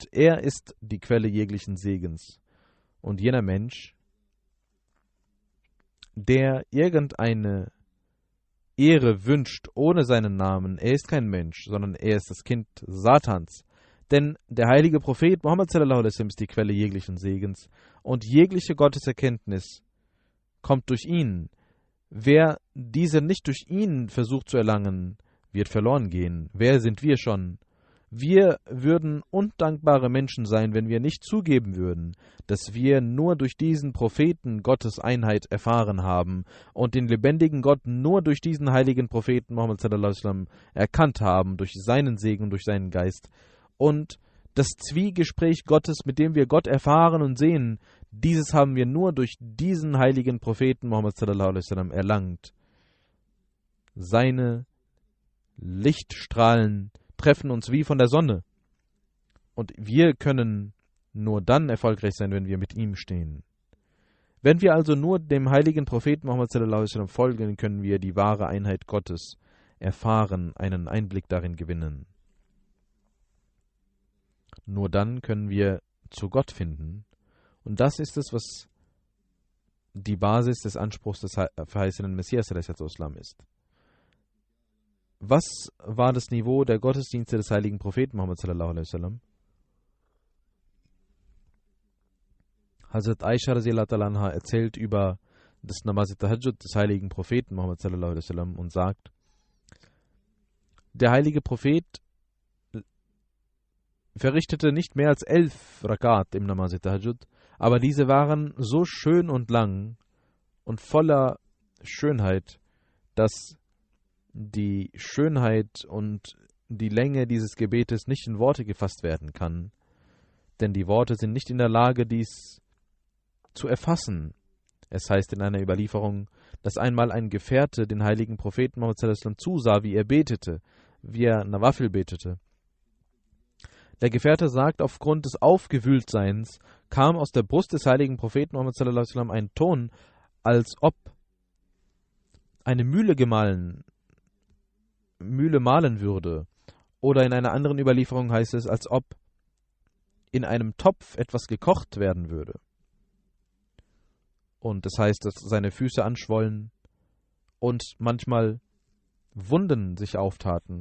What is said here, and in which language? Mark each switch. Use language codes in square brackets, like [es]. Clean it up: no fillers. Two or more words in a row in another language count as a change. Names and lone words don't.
[de] Er ist die Quelle jeglichen Segens. Und jener Mensch, der irgendeine Ehre wünscht ohne seinen Namen, er ist kein Mensch, sondern er ist das Kind Satans. Denn der heilige Prophet Muhammad [ar] صلى الله عليه وسلم [de] ist die Quelle jeglichen Segens und jegliche Gotteserkenntnis kommt durch ihn. Wer diese nicht durch ihn versucht zu erlangen, wird verloren gehen. Wer sind wir schon? Wir würden undankbare Menschen sein, wenn wir nicht zugeben würden, dass wir nur durch diesen Propheten Gottes Einheit erfahren haben und den lebendigen Gott nur durch diesen heiligen Propheten Muhammad [ar] صلى الله عليه وسلم [de] erkannt haben, durch seinen Segen und durch seinen Geist. Und das Zwiegespräch Gottes, mit dem wir Gott erfahren und sehen, dieses haben wir nur durch diesen heiligen Propheten Muhammad [ar] صلى الله عليه وسلم [de] erlangt. Seine Lichtstrahlen treffen uns wie von der Sonne. Und wir können nur dann erfolgreich sein, wenn wir mit ihm stehen. Wenn wir also nur dem heiligen Propheten Muhammad [ar] صلى الله عليه وسلم [de] folgen, können wir die wahre Einheit Gottes erfahren, einen Einblick darin gewinnen. Nur dann können wir zu Gott finden. Und das ist es, was die Basis des Anspruchs des verheißenen Messias ist. Was war das Niveau der Gottesdienste des heiligen Propheten Muhammad [ar] صلى الله عليه وسلم? [de] Hazrat Aisha [ar] رضي الله عنها [de] erzählt über das Namaz-e-Tahajjud des heiligen Propheten Muhammad [ar] صلى الله عليه وسلم [de] und sagt, der heilige Prophet verrichtete nicht mehr als 11 Rakat im Namaz-e-Tahajjud, aber diese waren so schön und lang und voller Schönheit, dass die Schönheit und die Länge dieses Gebetes nicht in Worte gefasst werden kann, denn die Worte sind nicht in der Lage, dies zu erfassen. Es heißt in einer Überlieferung, dass einmal ein Gefährte den heiligen Propheten Muhammad [ar] صلى الله عليه وسلم [de] zusah, wie er betete, wie er Nawafil betete. Der Gefährte sagt, aufgrund des Aufgewühltseins kam aus der Brust des heiligen Propheten Muhammad [ar] صلى الله عليه وسلم [de] ein Ton, als ob eine Mühle mahlen würde. Oder in einer anderen Überlieferung heißt es, als ob in einem Topf etwas gekocht werden würde. Und das heißt, dass seine Füße anschwollen und manchmal Wunden sich auftaten.